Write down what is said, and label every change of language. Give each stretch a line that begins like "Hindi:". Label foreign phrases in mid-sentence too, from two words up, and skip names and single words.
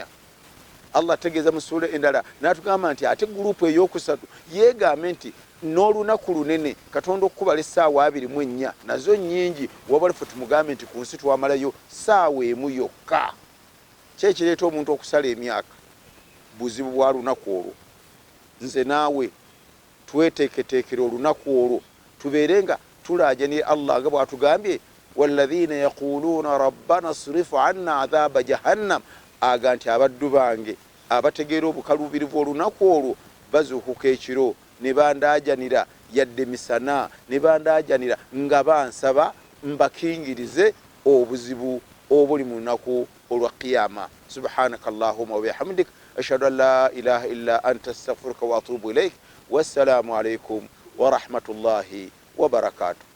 Ganda: Allah ategeeza mu sura endala n'atugamba nti ate gurupu eyokusatu yeegambe nti n'olunaku lunene Katonda okukubala essaawa 24 nazo nnyingi, wabala ffe tumugambe nti ku nsi twamalayo ssaawa 1 yokka. Kyekireeta omuntu okusala emyaka? Buzibu bwa lunaku olwo. Nze naawe tweteeketeekera olunaku olwo tubeere nga tulaajaniye Allah nga bw'atugambye
Arabic: والذين يقولون ربنا اصرف عنا عذاب جهنم
Ganda: aganti abaddu bange abategeera obukalubirivu olunaku olwo bazuukuka ekiro ne bandaajanira yadde misana ne bandaajanira nga bansaba mbakingirize obuzibu obuli mu lunaku olwa qiyama.
Arabic: سبحانك اللهم وبحمدك أشهد أن لا إله إلا أنت أستغفرك وأتوب إليك. والسلام عليكم ورحمة الله وبركاته.